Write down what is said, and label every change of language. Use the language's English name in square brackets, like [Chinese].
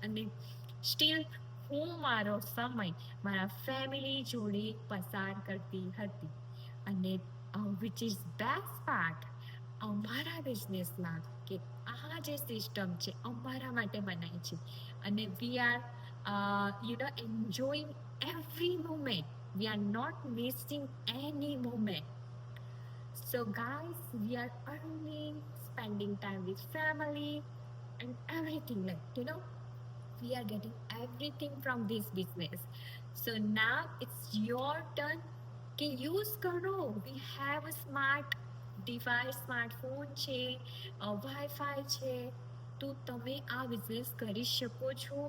[Gujarati] અને સ્ટીલ હું મારો સમય મારા ફેમિલી જોડે પસાર કરતી હતી. અને [English] which is best part [Gujarati] અમારા બિઝનેસમાં, કે આ જે સિસ્ટમ છે અમારા માટે બનાવી છે. [English] અને we are enjoying every moment. We are not wasting any moment. So, guys, we are earning, spending time with family, and everything. We are getting everything from this business. So now it's your turn. [Gujarati] કે use કરો. [English] we have a smart device, [Gujarati] smartphone છે, wifi છે, તો તમે આ business કરી શકો છો.